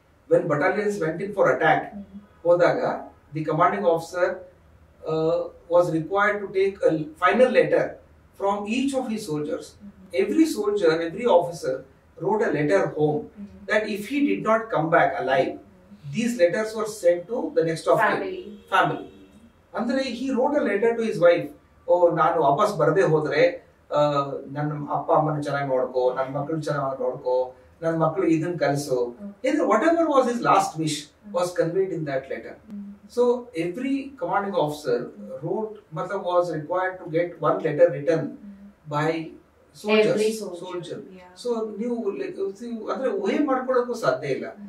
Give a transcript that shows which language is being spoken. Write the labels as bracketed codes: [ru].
[en] When battalions went in for attack, [kn] ಹೋದಾಗ [en] the commanding officer was required to take a final letter from each of his soldiers. Every soldier, every officer wrote a letter home that if he did not come back alive, these letters were sent to the next of family. [kn] Andre [en] he wrote a letter to his wife, [kn] oh ನಾನು ವಾಪಸ್ ಬರದೇ ಹೋದ್ರೆ ನನ್ನ ಅಪ್ಪ ಅಮ್ಮನ ಚೆನ್ನಾಗಿ ನೋಡ್ಕೋ, ನನ್ನ ಮಕ್ಕಳು ಚೆನ್ನಾಗಿ ನೋಡ್ಕೋ, ನನ್ನ ಮಕ್ಕಳು ಇದನ್ನ ಕಲಿಸು. [en] Whatever was his last wish was conveyed in that letter. So every commanding officer was required to get one letter written by soldier. [kn] So ನೀವು ಅಂದ್ರೆ ಊಹೆ ಮಾಡ್ಕೊಳ್ಳೋಕ್ಕೂ ಸಾಧ್ಯ ಇಲ್ಲ.